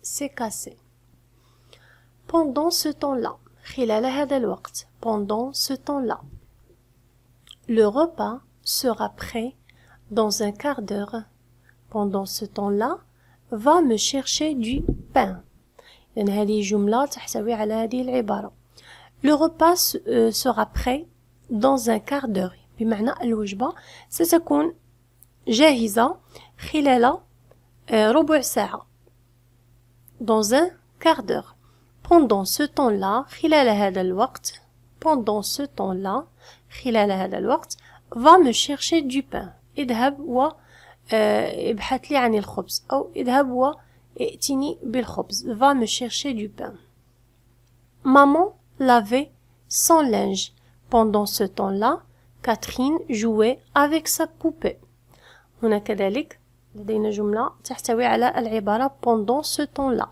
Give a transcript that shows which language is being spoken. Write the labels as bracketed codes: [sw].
[fr] s'est cassé. Pendant ce temps-là. [ar] خلال هذا الوقت. [fr] Pendant ce temps-là. Le repas sera prêt dans un quart d'heure. Pendant ce temps-là, va me chercher du pain. [ar] لأن هذه جملة تحتوي على هذه العبارة. [fr] Le repas sera prêt dans un quart d'heure. [ar] بمعنى الوجبة ستكون جاهزة خلال ربع ساعة. [fr] Dans un quart d'heure. Pendant ce temps-là, [ar] خلال هذا الوقت. [fr] Pendant ce temps-là, خلال هذا الوقت, va me chercher du pain. [ar] اذهب وابحث لي عن الخبز. أو اذهب وائتني بالخبز. [fr] Va me chercher du pain. Maman lavait son linge. Pendant ce temps-là, Catherine jouait avec sa poupée. [ar] هنا كذلك لدينا جملة تحتوي على العبارة [fr] pendant ce temps-là.